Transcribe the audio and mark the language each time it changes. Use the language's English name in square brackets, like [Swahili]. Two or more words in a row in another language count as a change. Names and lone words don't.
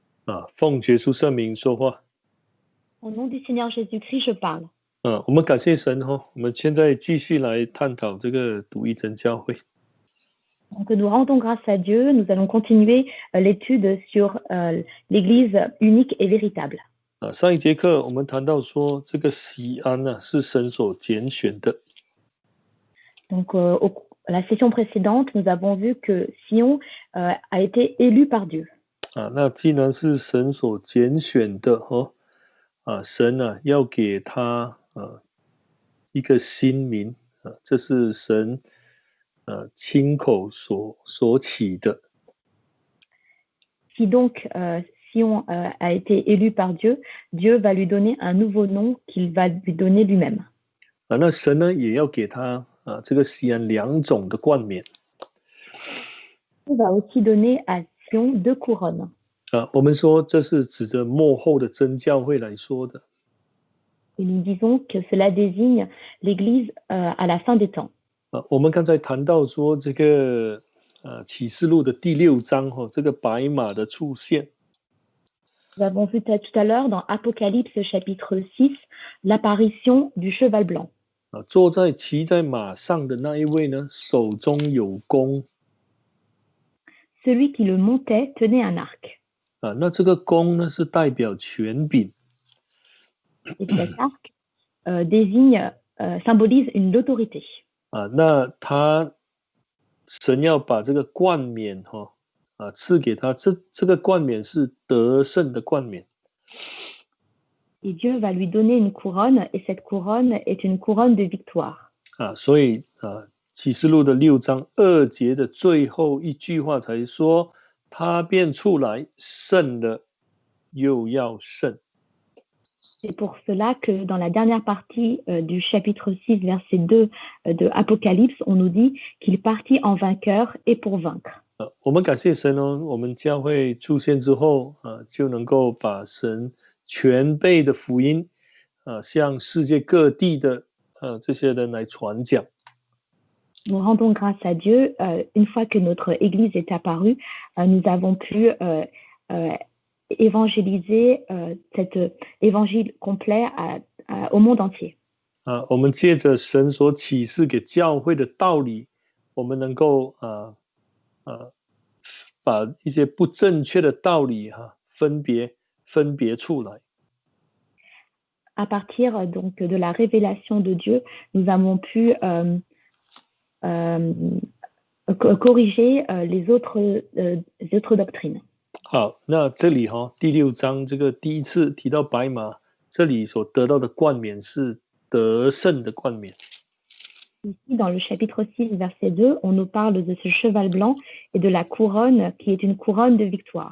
[Chinese] 奉耶稣圣名说话。 [French] Au nom du Seigneur Jésus-Christ, je parle. [Chinese] 我们感谢神我们现在继续来探讨这个独一真教会。 [French] Donc, nous rendons grâce à Dieu. Nous allons continuer l'étude sur l'Église unique et véritable. [Chinese] 上一节课我们谈到说，这个西安是神所拣选的。 [French] Donc, la session précédente, nous avons vu que Sion a été élu par Dieu. [Chinese] 那既然是神所拣选的神要给他一个新名这是神亲口所起的。 [French] Si donc Sion a été élu par Dieu, Dieu va lui donner un nouveau nom qu'il va lui donner lui-même. [Chinese] 那神呢也要给他这个西安两种的冠冕。 [French] Il va aussi donner à Sion 2 couronnes. [Chinese] 我们说这是指着末后的真教会来说的。 [French] Et nous disons que cela désigne l'Église à la fin des temps. [Chinese] 我们刚才谈到说这个启示录的第6章这个白马的出现。 [French] Nous avons vu tout à l'heure dans Apocalypse chapitre 6 l'apparition du cheval blanc. [Chinese] 骑在马上的那一位呢，手中有弓。 [French] Celui qui le montait tenait un arc. [Chinese] 那这个弓呢是代表权柄。 [French] Et cet arc symbolise une autorité. [Chinese] 那神要把这个冠冕赐给他，这个冠冕是得胜的冠冕。 [French] Et Dieu va lui donner une couronne, et cette couronne est une couronne de victoire. [Chinese] 所以启示录的6章2节的最后一句话才说，他便出来，胜了又要胜。 [French] C'est pour cela que dans la dernière partie du chapitre 6, verset 2 de Apocalypse, on nous dit qu'il partit en vainqueur et pour vaincre. [Chinese] 我们感谢神我们教会出现之后就能够把神全备的福音向世界各地的这些人来传讲。 [French] Nous rendons grâce à Dieu. Une fois que notre Église est apparue, nous avons pu évangéliser cet évangile complet au monde entier. [Chinese] 我们借着神所启示给教会的道理，我们能够把一些不正确的道理分别出来。 [French] À partir donc de la révélation de Dieu, nous avons pu corriger les autres doctrines. [Chinese] 好，那这里第6章这个第一次提到白马，这里所得到的冠冕是得胜的冠冕。 [French] Ici, dans le chapitre 6, verset 2, on nous parle de ce cheval blanc et de la couronne qui est une couronne de victoire.